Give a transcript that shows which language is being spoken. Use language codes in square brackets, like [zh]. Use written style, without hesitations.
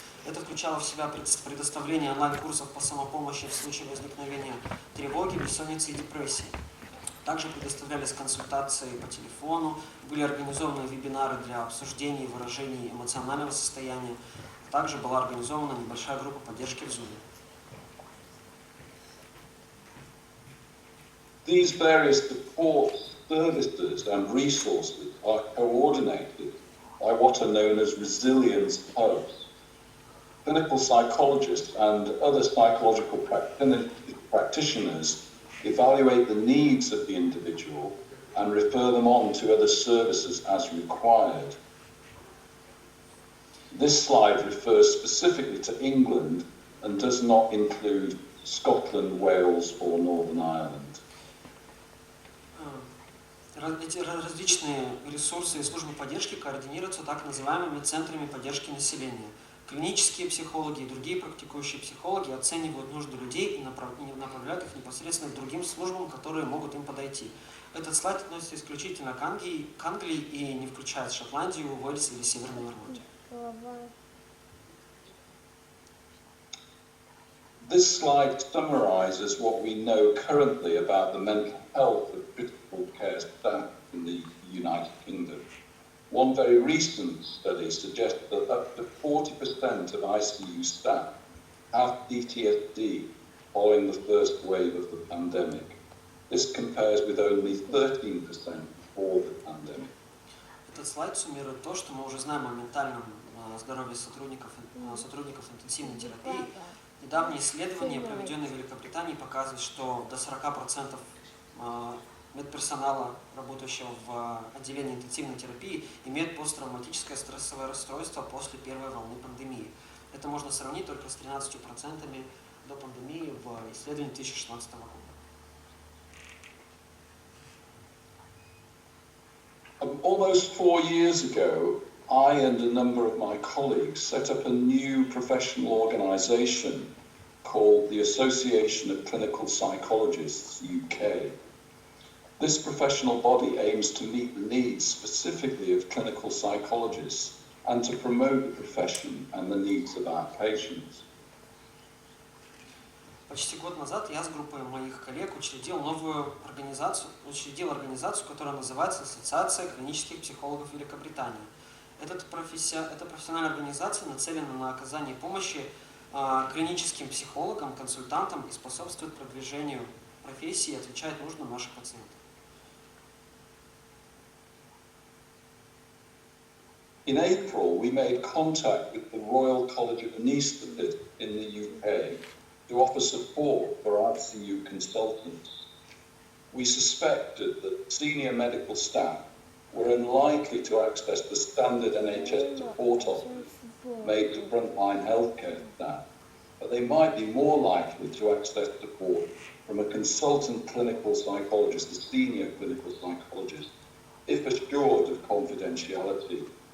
[ru] Это включало в себя предоставление онлайн-курсов по самопомощи в случае возникновения тревоги, бессонницы и депрессии. Также предоставлялись консультации по телефону, были организованы вебинары для обсуждения и выражения эмоционального состояния. Также была организована небольшая группа поддержки в Zoom. [en] These various support services and resources are coordinated by what are known as resilience hubs. Clinical psychologists and other psychological practitioners evaluate the needs of the individual and refer them on to other services as required. This slide refers specifically to England and does not include Scotland, Wales or Northern Ireland. [ru] Эти различные ресурсы и службы поддержки координируются так называемыми центрами поддержки населения. Клинические психологи и другие практикующие психологи оценивают нужды людей и направляют их непосредственно к другим службам, которые могут им подойти. Этот слайд относится исключительно к Англии и не включает Шотландию, Уэльс или Северную Ирландию. [en] This slide summarizes what we know currently about the mental health of critical care staff in the United Kingdom. One very recent study suggests that up to 40% of ICU staff have PTSD following the first wave of the pandemic. This compares with only 13% before the pandemic. [ru] Этот слайд суммирует то, что мы уже знаем о ментальном здоровье сотрудников интенсивной терапии. Недавние исследования, проведенные в Великобритании, показывают, что до 40% медперсонала, работающего в отделении интенсивной терапии, имеют посттравматическое стрессовое расстройство после первой волны пандемии. Это можно сравнить только с 13% до пандемии в исследовании 2016 года. [en] Almost 4 years ago, I and a number of my colleagues set up a new professional organisation called the Association of Clinical Psychologists UK. This professional body aims to meet the needs specifically of clinical psychologists and to promote the profession and the needs of our patients. [ru] Почти год назад я с группой моих коллег учредил организацию, которая называется Ассоциация клинических психологов Великобритании. Эта профессиональная организация нацелена на оказание помощи клиническим психологам, консультантам и способствует продвижению профессии и отвечает нуждам наших пациентов. [en] In April, we made contact with the Royal College of Anaesthetists in the UK to offer support for ICU consultants. We suspected that senior medical staff were unlikely to access the standard NHS support offers made to frontline healthcare staff, but they might be more likely to access support from a consultant clinical psychologist, a senior clinical psychologist, if assured of confidentiality.